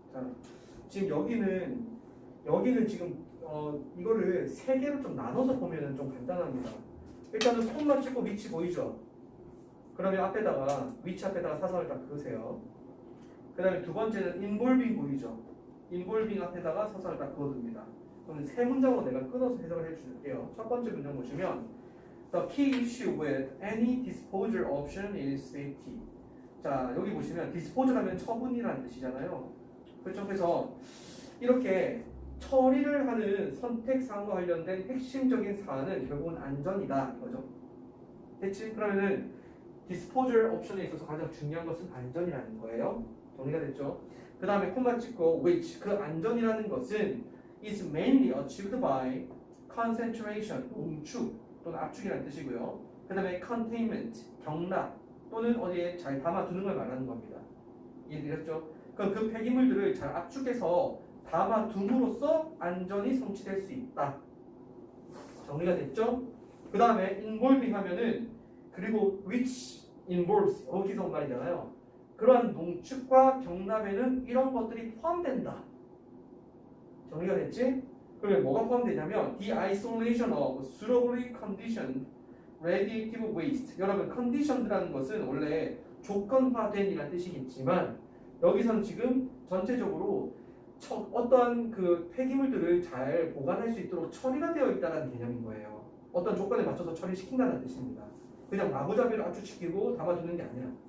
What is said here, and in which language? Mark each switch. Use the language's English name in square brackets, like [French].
[Korean] 자, 지금 여기는 지금 이거를 세 개로 좀 나눠서 보면은 좀 간단합니다. 일단은 콤마 찍고 위치 보이죠? 그러면 앞에다가 위치 앞에다가 사선을 딱 그으세요. 그 다음에 두 번째는 involving 보이죠? involving 앞에다가 사선을 딱 그어둡니다. 그럼 세 문장으로 내가 끊어서 해석을 해줄게요. 첫 번째 문장 보시면 [English] The key issue with any disposal option is safety. [Korean] 자, 여기 보시면 disposal 하면 처분이라는 뜻이잖아요. 그렇죠? 그래서 이렇게 처리를 하는 선택 사항과 관련된 핵심적인 사안은 결국은 안전이다 이거죠. 됐지? 그러면은 disposal 옵션에 있어서 가장 중요한 것은 안전이라는 거예요. 정리가 됐죠? 그 다음에 콤마 찍고 which 그 안전이라는 것은 [English] is mainly achieved by concentration [Korean] 농축 또는 압축이라는 뜻이고요. 그 다음에 containment 경락 또는 어디에 잘 담아두는 걸 말하는 겁니다. 이해되셨죠? 그럼 그 폐기물들을 잘 압축해서 담아둠으로써 안전이 성취될 수 있다. 정리가 됐죠? 그 다음에 involving 하면은 그리고 [English] which involves [Korean] 거기서 온 말이잖아요. 그러한 농축과 경납에는 이런 것들이 포함된다. 정리가 됐지? 그러면 뭐가 포함되냐면 [English] the isolation of suitably conditioned radiative waste. [Korean] 여러분 conditioned라는 것은 원래 조건화된이라는 뜻이겠지만 여기서는 지금 전체적으로 어떠한 그 폐기물들을 잘 보관할 수 있도록 처리가 되어 있다는 개념인 거예요. 어떤 조건에 맞춰서 처리시킨다는 뜻입니다. 그냥 마구잡이로 압축시키고 담아두는 게 아니라.